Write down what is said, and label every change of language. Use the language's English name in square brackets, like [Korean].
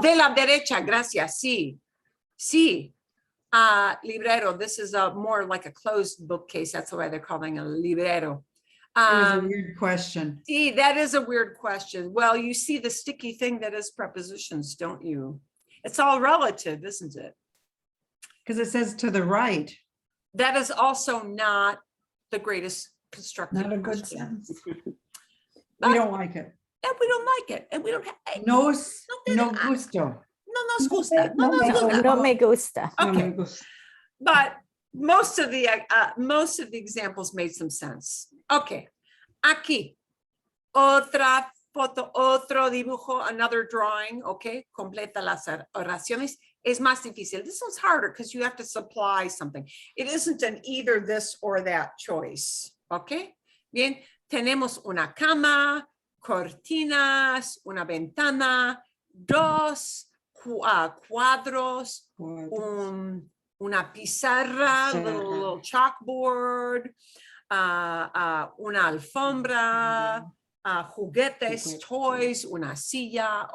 [Spanish] De la derecha, gracias, sí. Sí. [English] Librero, this is a more like a closed bookcase. That's why they're calling a librero. It was a weird question. See, that is a weird question. Well, you see the sticky thing that is prepositions, don't you? It's all relative, isn't it? Because it says to the right. That is also not the greatest constructive Not a good question. sense. We don't like it. And we don't like it, and we don't have, [Spanish] No no gusto. nos gusta, no nos gusta. No me gusta. [English] Okay, but most of the examples made some sense. [Spanish] Okay, aquí, otra foto, otro dibujo, [English] another drawing, [Spanish] okay, completa las oraciones. Es más difícil. [English] This one's harder because you have to supply something. It isn't an either this or that choice, okay? [Spanish] Bien, tenemos una cama, cortinas, una ventana, dos cuadros, una pizarra, [English] little chalkboard, [Spanish] una alfombra, juguetes, toys, una silla.